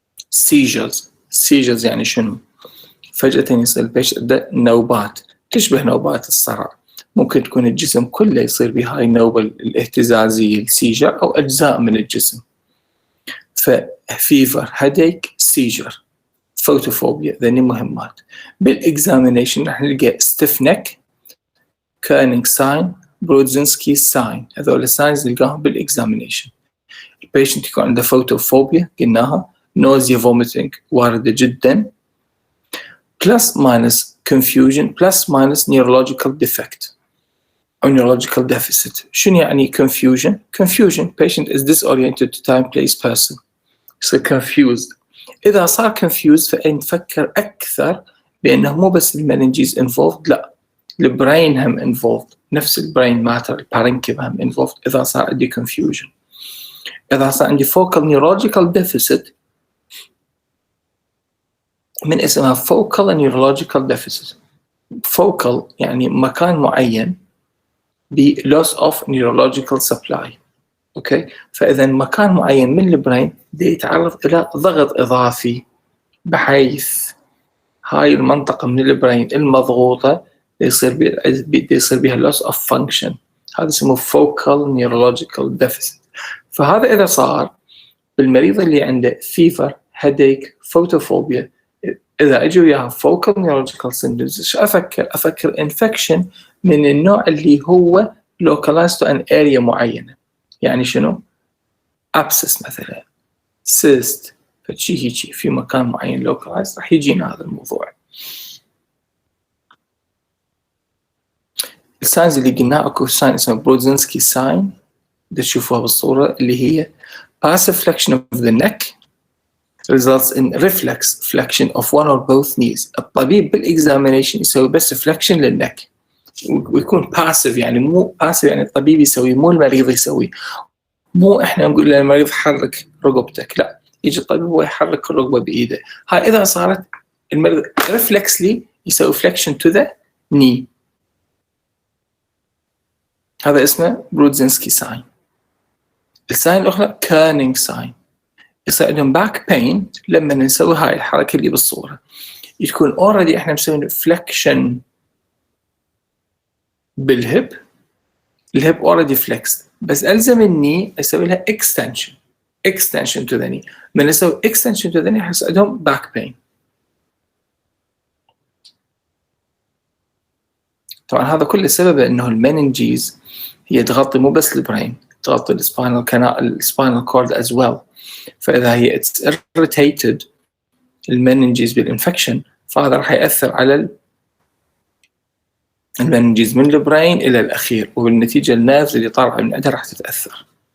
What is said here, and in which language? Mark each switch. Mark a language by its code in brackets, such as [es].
[ar] seizures يعني شنو؟ فجأة يصير البيشنت نوبات تشبه نوبات الصرع، ممكن تكون الجسم كله يصير به هاي النوبة الاهتزازية السيجر أو أجزاء من الجسم. [en] ففيفر، headache, seizure، photophobia [ar] ذني مهمات. [en] بالإكزامينيشن [ar] راح نلقى [en] stiff neck, Kerning sign, برودزنسكي sign، [ar] هذول الساينز نلقاهم بالإكزامينيشن. البيشنت يكون عنده [en] photophobia قلناها، nausea vomiting [ar] واردة جدا، [en] plus minus confusion plus minus neurological defect أو neurological deficit. [ar] شنو يعني [en] confusion؟ Confusion patient is disoriented to time place person، يصير confused. [ar] إذا صار confused فنفكر أكثر بأنه مو بس المننجيز involved، لا البرين هم involved، نفس البرين ماتر البارنكيم هم involved. إذا صار عندي confusion، إذا صار عندي [en] focal neurological deficit [ar] من اسمها focal neurological deficit. [en] focal [ar] يعني مكان معين ب [en] loss of neurological supply. [ar] أوكي، فإذا مكان معين من البرين يتعرض إلى ضغط إضافي بحيث هاي المنطقة من البرين المضغوطة يصير بها loss of function، هذا اسمه focal neurological deficit. فهذا إذا صار بالمريض اللي عنده [en] fever, headache, photophobia، [ar] إذا أجوا وياها [en] focal neurological symptoms [ar] إيش أفكر infection من النوع اللي هو [en] localized to an area [ar] معينة، يعني شنو؟ Abscess مثلا cyst فشي هيجي في مكان معين localized راح يجينا هذا الموضوع. الساينز اللي قلناه اكو [en] ساين اسمه برودزنسكي ساين [ar] تشوفوها بالصورة اللي هي [en] passive flexion of the neck results in reflex flexion of one or both knees. [ar] الطبيب بالإكزامينيشن يسوي بس flexion للنك ويكون passive يعني مو passive يعني الطبيب يسوي مو المريض يسوي، مو احنا نقول للمريض حرك رقبتك، لا يجي الطبيب هو يحرك الرقبة بإيده. هاي إذا صارت المريض reflexly يسوي [en] flexion to the knee، [ar] هذا اسمه برودزنسكي ساين. الساين الأخرى كيرنينج ساين، يصير عندهم باك بين لما نسوي هاي الحركة اللي بالصورة، يكون already احنا مسوين فليكشن بالهب، الهب already flexed، بس ألزم الني أسوي لها [en] extension to the knee. من نسوي extension to the knee [ar] يحس عندهم [en] back pain. [ar] طبعا هذا كله سببه انه المننجيز هي تغطي مو بس البرين، تغطي السباينال كورد [en] as well. [ar] فإذا هي [en] it's irritated [ar] المننجيز بالانفكشن فهذا راح يأثر على المننجيز من البرين إلى الأخير، وبالنتيجة النيرفز اللي طالعة من عندها راح تتأثر.